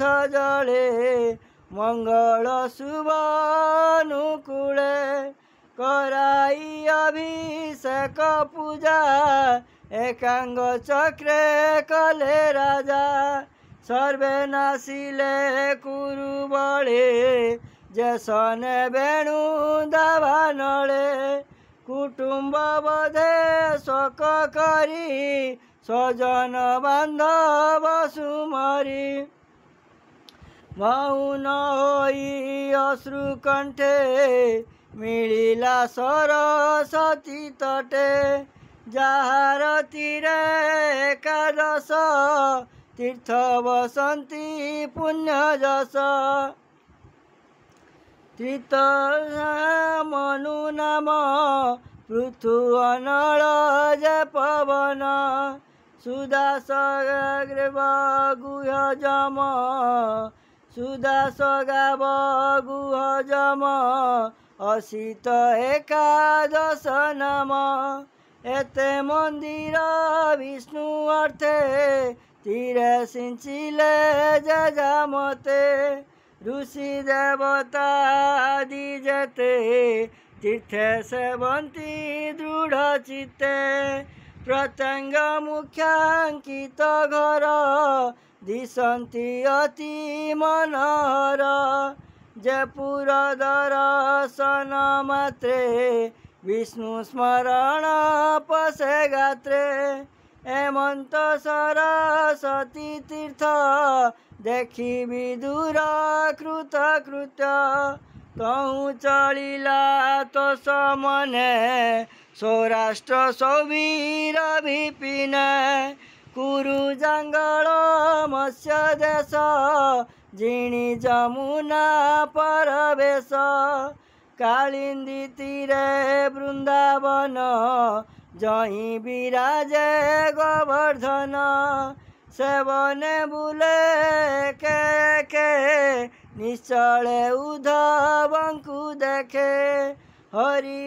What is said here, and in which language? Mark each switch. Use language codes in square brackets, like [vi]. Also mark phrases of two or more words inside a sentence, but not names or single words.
[or] ଜଳେ ମଙ୍ଗଳ ଶୁଭ ଅନୁକୂଳେ କରାଇ ଅଭିଷେକ ପୂଜା ଏକାଙ୍ଗ ଚକ୍ରେ କଲେ ରାଜା ସର୍ବେ ନାଶିଲେ କୁରୁ ବଳେ ଯସନେ ବେଣୁ ଦାବାନଳେ କୁଟୁମ୍ବ ବଧେ ଶୋକ କରି ସ୍ୱଜନ ବାନ୍ଧବ ସୁମରି ମୌନ ହୋଇ ଅଶ୍ରୁ କଣ୍ଠେ ମିଳିଲା ସରସ୍ୱତୀ ତଟେ ଯହାର ତୀରେ ଏକାଦଶ ତୀର୍ଥ ବସନ୍ତି ପୁଣ୍ୟ ଯଶ ତୀର୍ଥ ମନୁ ନାମ ପୃଥୁ ଅନଳ ଜୟ ପବନ ସୁଦାସ ଗୁହ ଯମ ସୁଦାସ ଗାବ ଗୁହ ଯମ ଅସିତ ଏକାଦଶ ନାମ ଏତେ ମନ୍ଦିର ବିଷ୍ଣୁ ଅର୍ଥେ ତୀରେ ସିଞ୍ଚିଲେ ଯଜାମତେ ଋଷି ଦେବତା ଆଦି ଯେତେ ତୀର୍ଥେ ସେବନ୍ତି ଦୃଢ଼ ଚିତ୍ତେ ପ୍ରତ୍ୟଙ୍ଗ ମୁଖ୍ୟାଙ୍କିତ ଘର ଦିଶନ୍ତି ଅତି ମନୋହର ଯେ ପୁର ଦର୍ଶନ ମାତ୍ରେ ବିଷ୍ଣୁ ସ୍ମରଣ ପଶେ ଗାତ୍ରେ ହେମନ୍ତ ସରସ୍ୱତୀ ତୀର୍ଥ ଦେଖି ବିଦୁର କୃତ କୃତ୍ୟ କହୁଁ ଚଳିଲା ତୋ ସମନେ ସୌରାଷ୍ଟ୍ର ସୌବୀର ବିପିନ କୁରୁ ଜଙ୍ଗଲ ମତ୍ସ୍ୟ ଦେଶ ଜିଣି ଯମୁନା ପରବେଶ କାଳିନ୍ଦୀ ତୀରେ ବୃନ୍ଦାବନ ଯହିଁ ବିରାଜେ ଗୋବର୍ଧନ ସେବନେ ବୁଲେ କେ ନିଶ୍ଚଳେ ଉଦ୍ଧବଙ୍କୁ ଦେଖେ ହରି